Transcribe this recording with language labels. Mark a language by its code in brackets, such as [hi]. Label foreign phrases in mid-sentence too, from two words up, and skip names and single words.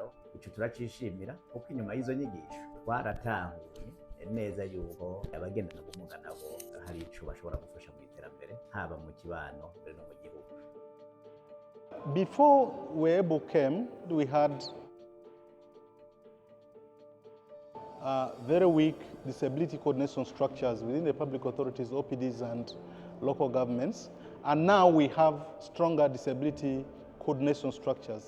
[rn] Ico turacishimira kuko inyuma y'izo nyigisho twaratahuye neza yuko abagendana ubumuga nabo hari ico bashobora gufasha mu iterambere haba mu kibano no mu gihugu. [en] Before WEBO came, we had very weak disability coordination structures within the public authorities, OPDs, and local governments. And now we have stronger disability coordination structures.